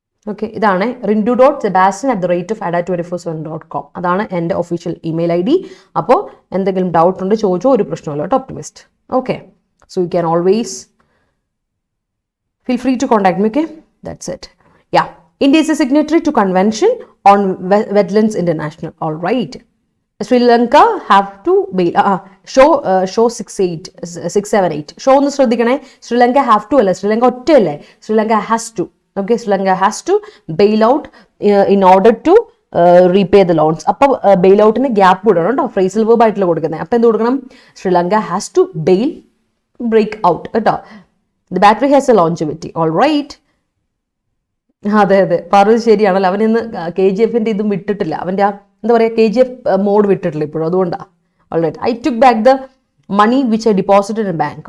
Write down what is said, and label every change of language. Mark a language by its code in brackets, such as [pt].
[ml] Okay, ഇതാണ് rindu.sebastian@Adda247.com. അതാണ് എൻ്റെ ഒഫീഷ്യൽ ഇമെയിൽ ID. അപ്പോൾ എന്തെങ്കിലും ഡൗട്ട് ഉണ്ട് ചോദിച്ചോ, ഒരു പ്രശ്നമില്ല കേട്ടോ optimist. [en] Okay, so you can always feel free to contact me. Okay, that's it. Yeah, India is a signatory to convention on wetlands international. All right, Sri Lanka have to bail show 678 show [ml] ഒന്ന് ശ്രദ്ധിക്കണേ. Sri Lanka [en] have to [ml] അല്ല, Sri Lanka ഒറ്റയല്ലേ, Sri Lanka [en] has to. Okay, Sri Lanka has to bail out in order to repay the loans. [ml] അപ്പോൾ bail outന് gap വിടണം കേട്ടോ, phrasal verb ആയിട്ടുള്ള കൊടുക്കുന്നത്. അപ്പോൾ എന്ത് കൊടുക്കണം? [en] Sri Lanka has to break out [ml] കേട്ടോ. [en] The battery has a longevity. All right. [ml] അതെ പറഞ്ഞത് ശരിയാണല്ലോ. അവൻ ഇന്ന് KGFന്റെ ഇതും വിട്ടിട്ടില്ല, അവൻ്റെ എന്താ പറയുക KGF മോഡ് വിട്ടിട്ടില്ല ഇപ്പോഴും, അതുകൊണ്ടാണ്. [en] All right, I took back the money which I deposited in bank.